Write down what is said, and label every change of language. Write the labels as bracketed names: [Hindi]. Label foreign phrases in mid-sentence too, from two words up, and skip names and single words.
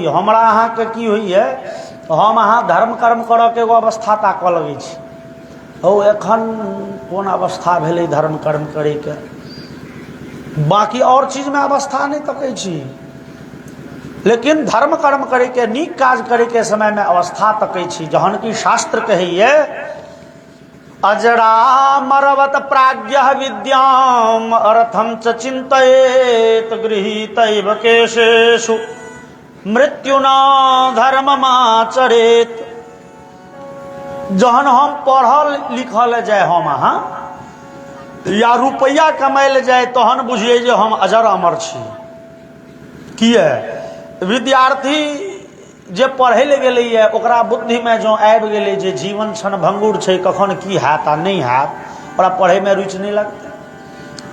[Maithili] हमरा अहाँ के की हुई है, हम अहाँ धर्म कर्म करऽ के एगो अवस्था ताकऽ लगे छी, ओ एखन कोन अवस्था भेले धर्म कर्म करे के, बाकी और चीज में अवस्था नहीं तकै छी, लेकिन धर्म कर्म करे के नीक काज करे के समय में अवस्था तकै छी। जहन की शास्त्र कहिए [Sanskrit] अजरा मरवत प्राज्ञ विद्याम अर्थम च चिंतयेत गृहीतैव केशेषु मृत्युना धर्ममाचरेत। [Maithili] जहन हम पढ़ल लिखल जाए हम अहाँ या रुपया कमाइल जाए तहन बुझिए जे हम अजर अमर छी। किए विद्यार्थी जे पढ़े ले गेलैए ओकरा बुद्धि में जो आबि गेलै जे जीवन क्षणभंगुर छै, कखन की हैत आ नहीं हैत, ओकरा पढ़े में रुचि नहीं लगतै।